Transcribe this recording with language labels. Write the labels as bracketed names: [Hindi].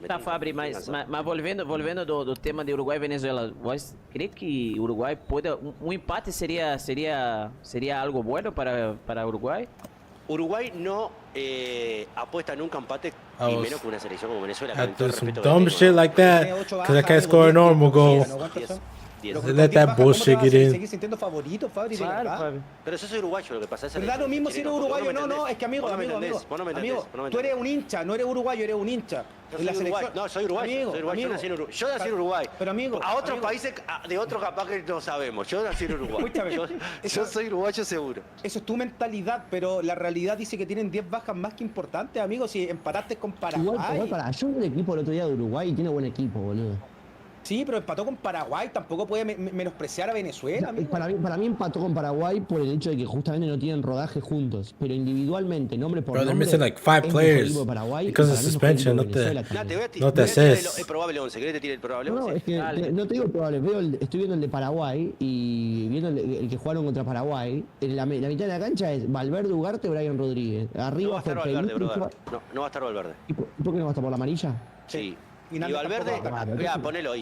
[Portuguese] Tá, Fabri, mas volvendo do tema de Uruguai e Venezuela, você crê que o Uruguai pode... [Spanish] empate sería algo bueno para Uruguay? Uruguay no apuesta nunca empate y menos con una selección como Venezuela. [English] Had to do some dumb shit like that because I can't score a normal goal. Let that bullshit get in. [Spanish] ¿Seguís sintiendo favorito, Fabri? Claro, pero yo soy uruguayo, lo que pasa es... Pero da lo mismo si eres uruguayo, no, es que amigo, tú eres un hincha, no eres uruguayo, eres un hincha. No, soy uruguayo, yo nací en Uruguay. Yo nací en Uruguay. Pero amigo, a otros países, de otros capaz que no sabemos. Yo nací en Uruguay. Escúchame, yo soy uruguayo seguro. Eso es tu mentalidad, pero la realidad dice que tienen 10 bajas más que importantes, amigo. Si empataste con Paraguay. Igual, yo vi el equipo el otro día de Uruguay y tiene buen equipo, boludo. Sí, pero empató con Paraguay, tampoco puede menospreciar a Venezuela, amigo. Para mí empató con Paraguay por el hecho de que justamente no tienen rodaje juntos, pero individualmente, nombre por [English] Bro, they're [Spanish] nombre, [English] missing like 5 players because of suspension, not the assist. [Spanish] El probable 11, ¿querés que te tire el probable 11? No, es que no te digo probable, estoy viendo el de Paraguay y viendo el que jugaron contra Paraguay, la mitad de la cancha es Valverde, Ugarte, Brian Rodríguez. Arriba no va a estar Valverde, brother. No va a estar Valverde. ¿Y por qué no va a estar por la amarilla? Sí. Y Valverde, mira, ponelo ahí.